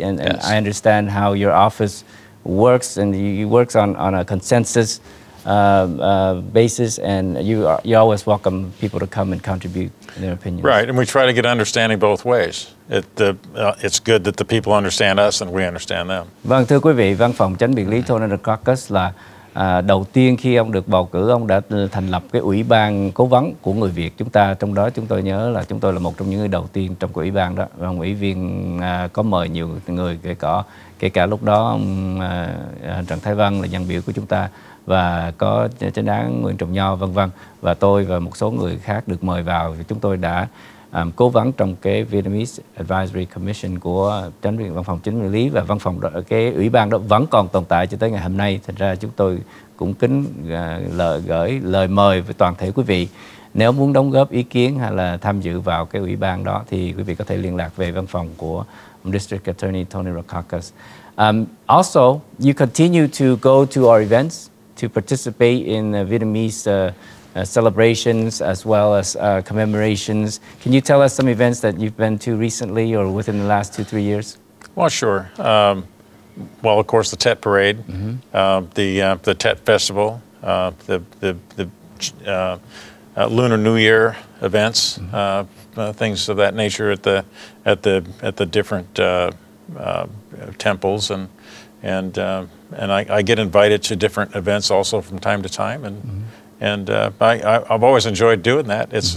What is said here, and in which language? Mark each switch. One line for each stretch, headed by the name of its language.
English: And I understand how your office works, and you works on a consensus basis, and you always welcome people to come and contribute their opinions. Right, and we try to get understanding both ways. It's good that the people understand us and we understand them.
Vietnamese: Vâng, thưa quý vị, văn phòng chánh biện lý Tony Rackauckas là đầu tiên khi ông được bầu cử, ông đã thành lập cái ủy ban cố vấn của người Việt chúng ta. Trong đó chúng tôi nhớ là chúng tôi là một trong những người đầu tiên trong cái ủy ban đó. Ông ủy viên có mời nhiều người, kể cả lúc đó ông Trần Thái Văn là dân biểu của chúng ta, và có chánh án Nguyễn Trọng Nho, vân vân, và tôi và một số người khác được mời vào. Chúng tôi đã cố vấn trong cái Vietnamese Advisory Commission của văn phòng chánh biện lý, và văn phòng đó, cái ủy ban đó vẫn còn tồn tại cho tới ngày hôm nay. Thành ra chúng tôi cũng kính gửi lời mời với toàn thể quý vị, nếu muốn đóng góp ý kiến hay là tham dự vào cái ủy ban đó thì quý vị có thể liên lạc về văn phòng của District Attorney Tony Rackauckas.
English: Also, you continue to go to our events to participate in Vietnamese celebrations as well as commemorations. Can you tell us some events that you've been to recently or within the last 2-3 years? Well, sure. Well, of course, the Tet Parade, the Tet Festival, the Lunar New Year events, things of that nature at the different temples, and I get invited to different events also from time to time, and I've always enjoyed doing that.